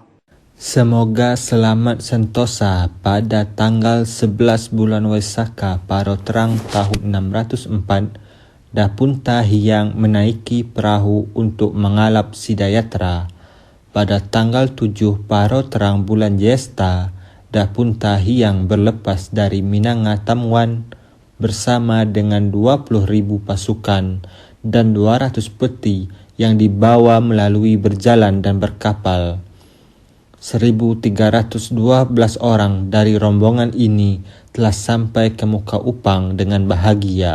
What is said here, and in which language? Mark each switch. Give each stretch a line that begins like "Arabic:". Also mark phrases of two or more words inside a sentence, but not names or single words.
Indonesian: Semoga selamat sentosa pada tanggal 11 bulan Waisaka Paro Terang tahun 604, Dapun Tahiang menaiki perahu untuk mengalap Sidayatra. Pada tanggal 7 Paro Terang bulan Jesta, Dapun Tahiang berlepas dari Minangatamwan bersama dengan 20.000 pasukan dan 200 peti yang dibawa melalui berjalan dan berkapal. 1.312 orang dari rombongan ini telah sampai ke Muka Upang dengan bahagia.